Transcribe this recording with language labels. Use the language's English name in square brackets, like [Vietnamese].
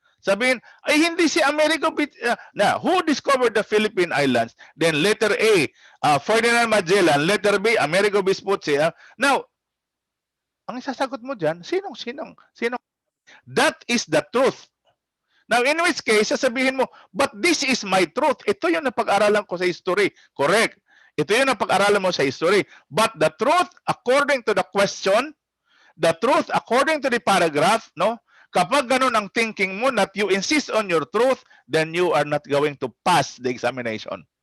[Filipino] Sabihin, ay hindi si Amerigo [English] who discovered the Philippine Islands? Then letter A, Ferdinand Magellan. Letter B, Amerigo Vespucci. [Filipino] Now, ang isasagot mo dyan, sinong? [English] That is the truth. Now, in which case, [Filipino] sasabihin mo, [English] but this is my truth. [Filipino] Ito yung napag-aralan ko sa history. Correct. Ito yung napag-aralan mo sa history. [English] But the truth, according to the question, the truth, according to the paragraph, no? [Filipino] Kapag ganun ang thinking mo [English] that you insist on your truth, then you are not going to pass the examination.